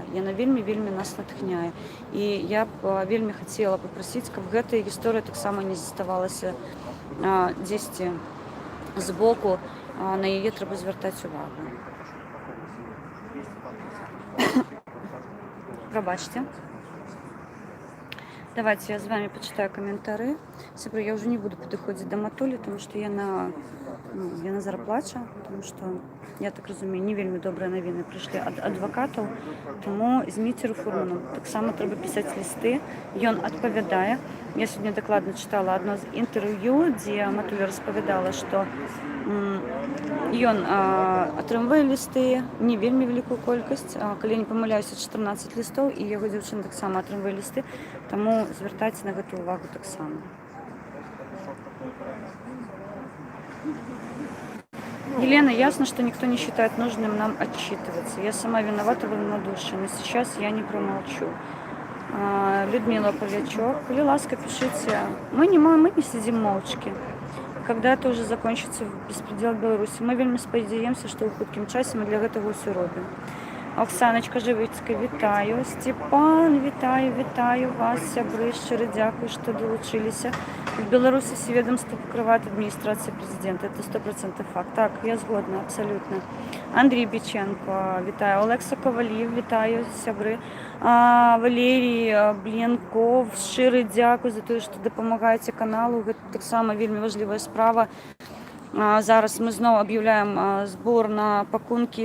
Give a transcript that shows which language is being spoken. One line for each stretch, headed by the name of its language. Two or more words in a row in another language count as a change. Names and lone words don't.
Belarusian: Яна вельмі нас натхняе. І я б вельмі хацела папрасіць, каб гэтая гісторыя таксама не заставалася дзесьці збоку. На яе трэба звяртаць увагу.
Ukrainian: Пробачьте.
Russian: Давайте я с вами почитаю комментарии.
Belarusian: Сябры,
Russian: я уже не буду подходить
Belarusian: до Матулі,
Russian: потому что
Belarusian: яна зарплача,
Russian: потому что,
Belarusian: я так разумею, не вельмі добрыя навіны прыйшлі ад адвакатаў, тому Зміцеру Фурману таксама трэба пісаць лісты, ён адпавядае.
Russian: Я сегодня докладно читала одно
Belarusian: з інтэрв'ю, дзе Матуля распавядала, што ён атрымвае лісты, не вельмі вялікую колькасць, калі я не памыляюся, 14 лістаў, і яго дзяўчына таксама атрымвае лісты, таму звяртайце на гэту увагу таксама.
Russian: Елена, ясно, что никто не считает нужным нам отчитываться. Я сама виновата в равнодушии, но сейчас я не промолчу.
Belarusian: Людмила Полячок, коли ласка,
Russian: пишите. Мы не сидим молчки. Когда это уже закончится беспредел в Беларуси,
Belarusian: мы вельмі спадзяемся,
Russian: что
Belarusian: ў хуткім часе мы для гэтага ўсё робім. Оксаночка Живицька, вітаю. Степан, вітаю вас, сябры, шчыра дзякуй, што долучыліся.
Russian: В Беларуси все ведомства покрывает администрация президента. Это 100% факт.
Belarusian: Так, я згодна, абсолютно.
Russian: Андрей Биченко, вітаю.
Belarusian: Олекса Ковалів, вітаю, сябры. Валерий Бленков, шчыры дзякуй за тое, што дапамагаеце каналу. Гэта таксама вельмі важлівая справа. Зараз мы зноў аб'яўляем збор на пакункі.